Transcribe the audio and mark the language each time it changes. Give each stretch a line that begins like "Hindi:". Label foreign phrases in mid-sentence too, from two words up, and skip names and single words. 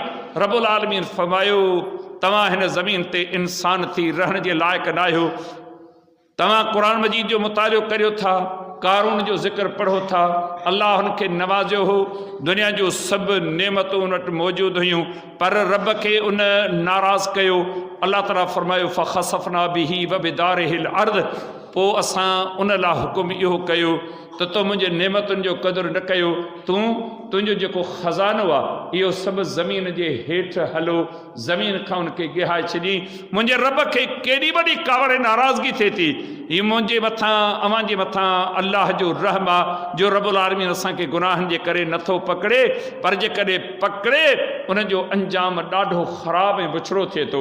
Sindhi: रब्बुल आलमीन फरमायो तव्हां हिन ज़मीन ते इंसान थी रहण जे लाइक़ु न आहियो। तव्हां क़ुरान मजीद जो मुतालियो करियो था, कारून जो ज़िक्र पढ़ो था, अल्लाह हुनखे नवाज़ियो हो, दुनिया जो सभु नेमतूं उन वटि मौजूदु हुयूं, पर रब खे उन नाराज़ कयो। अल्लाह ताला फरमायो
Arabic: فخسفنا به وبداره الأرض,
Sindhi: पोइ असां उन लाइ हुकुम इहो कयो त तो मुंहिंजे नेमतुनि जो क़दुरु न कयो, तूं तुंहिंजो जेको ख़ज़ानो आहे इहो सभु ज़मीन जे हेठि हलो, ज़मीन खां उनखे गिहाए छॾी। मुंहिंजे रब खे केॾी वॾी कावड़ नाराज़गी थिए थी, हीअ मुंहिंजे मथां अव्हां जे मथां अल्लाह जो रहम आहे जो रब्बुल आलमीन असांखे गुनाहनि जे करे नथो पकड़े, पर जेकॾहिं पकड़े उनजो अंजाम ॾाढो ख़राबु ऐं बुछड़ो थिए थो।